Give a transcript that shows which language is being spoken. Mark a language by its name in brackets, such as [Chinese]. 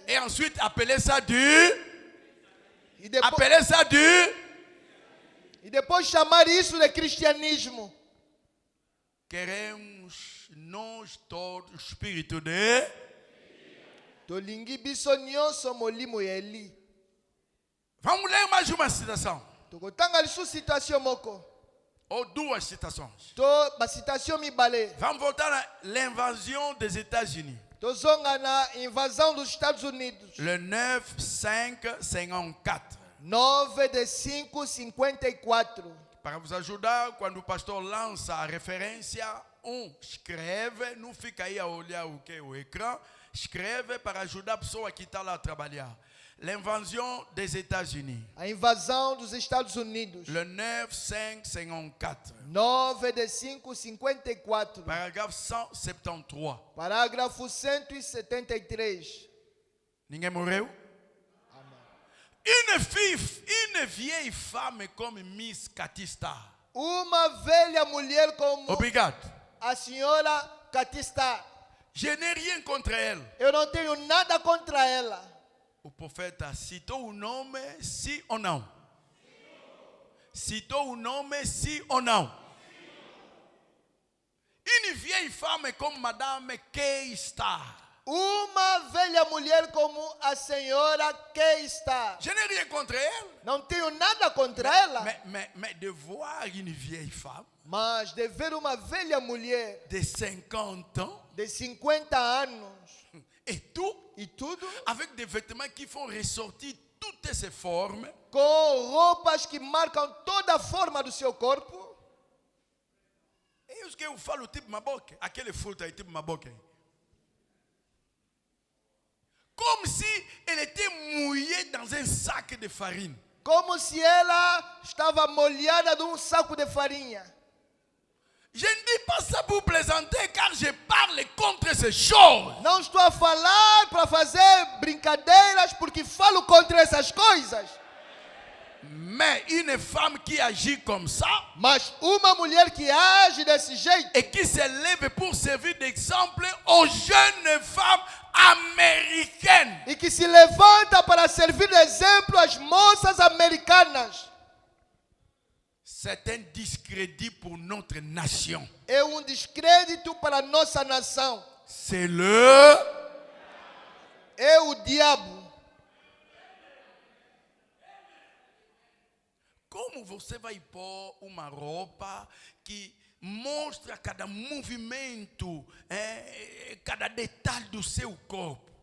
[French] Et ensuite appeler ça du... [Portuguese] E depois, [French] Appeler ça du... [Portuguese] e depois chamar isso de cristianismo. Queremos nós todos o espírito de... [Lingala] Tolingi biso nyonso molimo ya Eli. [Portuguese] Vamos ler mais uma citação. [Lingala] Tokotanga lisu citation moko. [Portuguese] Ou duas citações. [Lingala] To ba citation mibale. [Portuguese] Vamos voltar [French] à l'invasion des États-Unis. [Lingala] Tozonga na [Portuguese] invasão dos Estados Unidos. [French] Le 9-5-54. [Portuguese] 9/5/54. Para vos ajudar, quando o pastor lança a referência, escreve, não fica aí a olhar o ecrã, escreve para ajudar a pessoa que está lá a trabalhar. [French] L'invasion des États-Unis. [Portuguese] A invasão dos Estados Unidos. [French] Le 9.554. [Portuguese] 9 de 5:54. [French] Paragraphe 173. [Portuguese] Parágrafo 173. Ninguém morreu? [French] Une vieille femme comme Miss Catista. [Portuguese] Uma velha mulher como Obrigado. a senhora Catista. [French] Je n'ai rien contre elle. [Portuguese] Eu não tenho nada contra ela. O profeta citou o nome, sim ou não? Citou o nome, sim ou não? [French] Une vieille femme comme Madame Keista. [Portuguese] Uma velha mulher como a senhora Keista. [French] Je n'ai rien contre elle. [Portuguese] Não tenho nada contra ela. [French] Mais de voir une vieille femme [Portuguese] Mas de ver uma velha mulher [French] de 50 ans [Portuguese] de 50 anos [French] et tout, [Portuguese] e tudo, [French] avec des vêtements qui font ressortir toutes ses formes, [Portuguese] com roupas que marcam toda a forma do seu corpo. [French] et est-ce que vous faites le type Maboke? À quelle faute a été Maboke? Comme si elle était mouillée dans un sac de farine. [Portuguese] Como se ela estava molhada de saco de farinha. [French] Je ne dis pas ça pour plaisanter, car je parle contre ces choses. [Portuguese] Não estou a falar para fazer brincadeiras, porque falo contra essas coisas. [French] Mais une femme qui agit comme ça, [Portuguese] Mas uma mulher que age desse jeito [French] et qui se lève pour servir d'exemple aux jeunes femmes américaines, [Portuguese] e que se levanta para servir de exemplo às moças americanas, [French] c'est un discrédit pour notre nation. [Portuguese] é descrédito para a nossa nação. [French] C'est [Portuguese] É o diabo. Como você vai pôr uma roupa que mostra cada movimento, cada detalhe do seu corpo?